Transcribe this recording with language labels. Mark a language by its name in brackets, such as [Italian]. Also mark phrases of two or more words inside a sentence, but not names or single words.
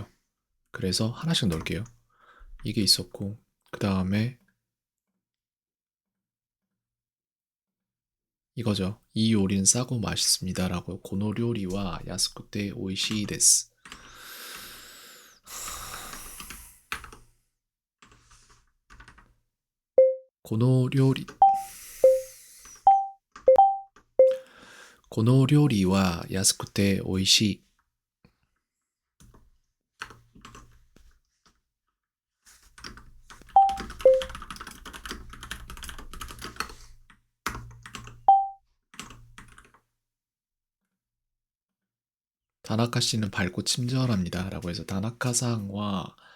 [Korean] 그래서 하나씩 넣을게요. 이게 있었고 그 다음에 이거죠. 이 요리는 싸고 맛있습니다 라고 [Japanese] この料理は安くておいしいです. この料理 この料理は安くておいしい. [Korean] 다나카 씨는 밝고 친절합니다 라고 해서 다나카상과